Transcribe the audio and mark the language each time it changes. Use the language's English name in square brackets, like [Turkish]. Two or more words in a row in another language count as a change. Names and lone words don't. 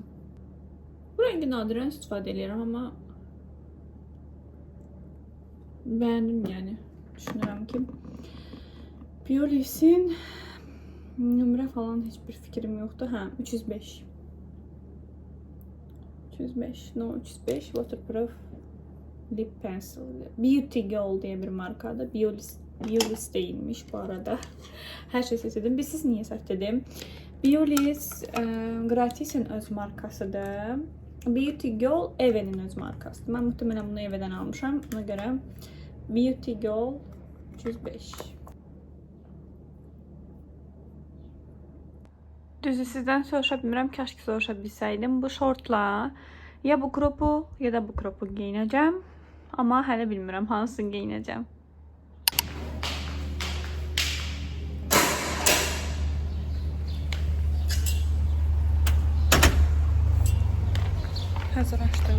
[Azerbaijani] Bu rəngi nadirən istifadə edirəm, amma bəyəndim yəni. Düşünürəm ki, Biolis'in nömrə falan heç bir fikrim yoxdur. Hə, 305. 305, [English] no 305 waterproof lip pencil. [Turkish] Beauty Girl diye bir markada. Biolis değilmiş bu arada. Her şey seçtim. Siz niye səhv dedim? Biolis Gratis'in öz markasıdır. Beauty Girl Eve'nin öz markasıdır. Ben muhtemelen bunu Eve'den almışam. [Azerbaijani] Ona göre Beauty Girl 305. Düzü sizdən soruşa bilmirəm. Kaşki soruşa bilsəydim. Bu şortla ya bu kropu ya da bu kropu giyinəcəm. Amma hələ bilmirəm hansını giyinəcəm. Hazır açdım.